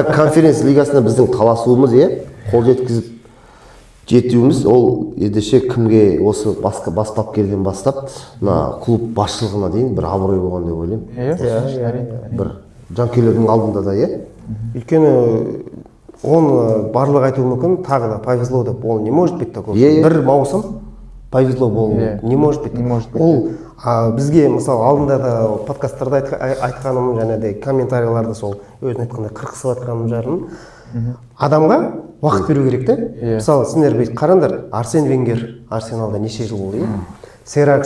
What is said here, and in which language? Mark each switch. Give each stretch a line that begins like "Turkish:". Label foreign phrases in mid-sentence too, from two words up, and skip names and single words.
Kazakh: Конференция лигасында біздің таласуымыз, қол жеткізіп жетуіміз, ол ендеше кімге осы бас бапкерден бастап, мына клуб басшылығына дейін бір абырой болған деп ойлаймын. Бір жанкүйерлердің алдында да, Өйткені оны барлық айтуы мүмкін, тағы да повезло деп, ол
Russian: не может быть такой.
Kazakh: Бір маусым повезло болу
Russian: не может быть.
Kazakh: Ол бізге мысалы алдында да подкасттарда айтқаным, және де комментарийларда сол өзін айтқанда қырқысып атқаным жарым. Адамға уақыт беру керек те. Мысалы сендер қараңдар, Арсен Венгер Арсеналда неше жыл болды, Сэр Алекс